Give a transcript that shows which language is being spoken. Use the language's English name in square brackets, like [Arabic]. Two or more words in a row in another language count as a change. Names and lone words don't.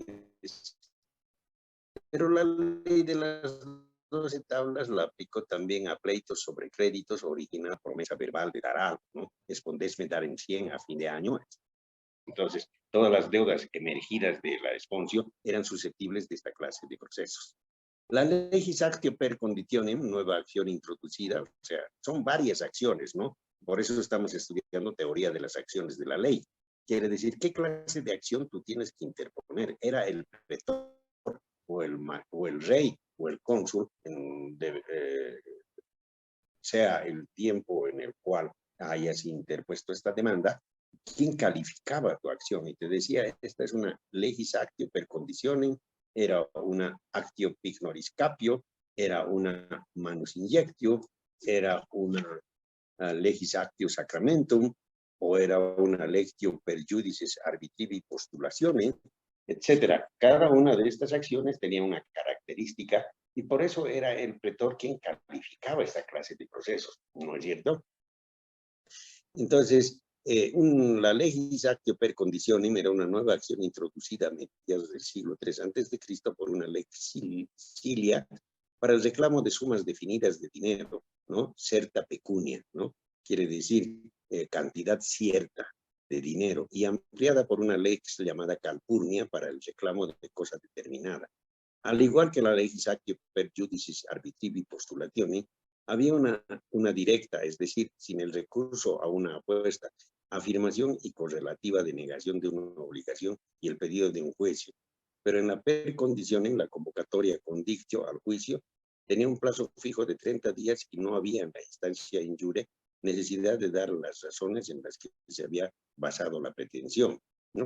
[Spanish] Pero la ley de las 12 tablas la aplicó también a pleitos sobre créditos, original promesa verbal de dar algo, ¿no? Respondesme dar en 100 a fin de año. Entonces, todas las deudas emergidas de la Esponcio eran susceptibles de esta clase de procesos. [Latin] La legis actio per conditionem, [Spanish] nueva acción introducida, o sea, son varias acciones, ¿no? Por eso estamos estudiando teoría de las acciones de la ley. Quiere decir, ¿qué clase de acción tú tienes que interponer? ¿Era el pretor o el rey o el cónsul, sea el tiempo en el cual hayas interpuesto esta demanda, quién calificaba tu acción? Y te decía, esta es una [Latin] legis actio per conditionem, [Spanish] era una [Latin] actio pignoris capio, [Spanish] era una [Latin] manus injectio, [Spanish] era una [Latin] legis actio sacramentum, [Spanish] o era una [Latin] lectio per judices arbitrivi postulationes, [Spanish] etcétera. Cada una de estas acciones tenía una característica y por eso era el pretor quien calificaba esta clase de procesos, ¿no es cierto? Entonces, la [Latin] legis actio per conditionem [Spanish] era una nueva acción introducida a mediados del siglo III a.C. por una lex Cilia para el reclamo de sumas definidas de dinero, ¿no? [Latin] Certa pecunia, [Spanish] ¿no? Quiere decir cantidad cierta de dinero, y ampliada por una lex llamada Calpurnia para el reclamo de cosa determinada. Al igual que la [Latin] legis actio per judicis arbitrivi postulationi, [Spanish] había una directa, es decir, sin el recurso a una apuesta, afirmación y correlativa de negación de una obligación y el pedido de un juicio. Pero en la [Latin] per conditionem, [Spanish] en la convocatoria con dictio al juicio, tenía un plazo fijo de 30 días y no había en la instancia injure necesidad de dar las razones en las que se había basado la pretensión, ¿no?